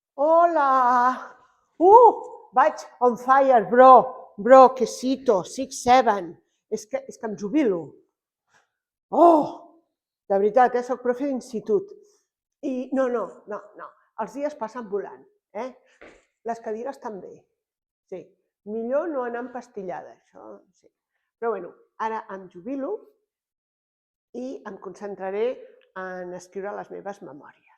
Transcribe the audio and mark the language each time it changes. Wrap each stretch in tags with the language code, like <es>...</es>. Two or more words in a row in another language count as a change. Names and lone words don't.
<ca>Hola! Vaig</ca> <en>on fire,</en> <ca>bro. Bro, quesito, 6, 7. És que em jubilo. De veritat, soc profe d'institut. I no. Els dies passen volant, eh? Les cadires també. Sí. Millor no anar empastillada, això sí. Però bueno, ara em jubilo i em concentraré en escriure les meves memòries.</ca>